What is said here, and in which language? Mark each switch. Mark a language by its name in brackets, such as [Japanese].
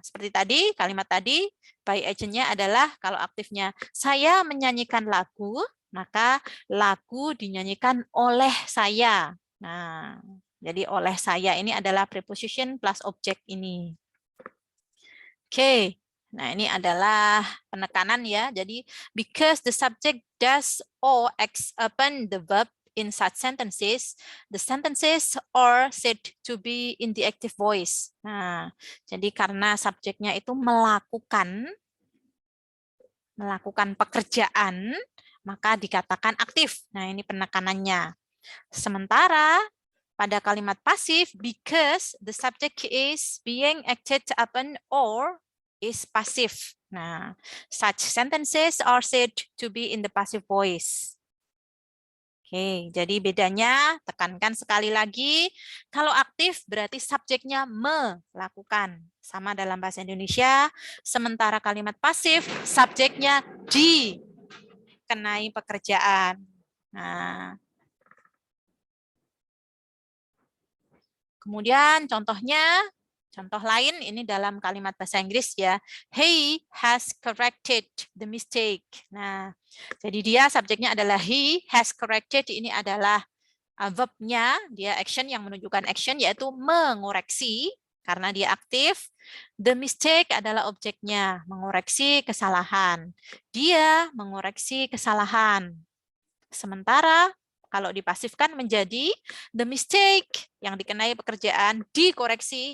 [Indonesian] Seperti tadi, kalimat tadi, by agentnya adalah kalau aktifnya saya menyanyikan lagu, maka lagu dinyanyikan oleh saya. Nah, jadi oleh saya ini adalah preposition plus objek ini. Oke. Nah, ini adalah penekanan ya. [English] Jadi, because the subject does or acts upon the verb in such sentences, the sentences are said to be in the active voice. [Indonesian] Nah, jadi karena subjeknya itu melakukan pekerjaan, maka dikatakan aktif. Nah, ini penekanannya. Sementara pada kalimat pasif, [English] because the subject is being acted upon or is passive. Nah, such sentences are said to be in the passive voice. [Indonesian] Oke, jadi bedanya tekankan sekali lagi. Kalau aktif berarti subjeknya melakukan. Sama dalam bahasa Indonesia. Sementara kalimat pasif, subjeknya dikenai pekerjaan. Nah, kemudian contoh lain ini dalam kalimat bahasa Inggris ya. [English] He has corrected the mistake. [Indonesian] Nah, jadi dia subjeknya adalah he has corrected, ini adalah verb-nya, dia action yang menunjukkan action yaitu mengoreksi karena dia aktif. The mistake adalah objeknya, mengoreksi kesalahan. Dia mengoreksi kesalahan. Sementara kalau dipasifkan menjadi the mistake yang dikenai pekerjaan dikoreksi.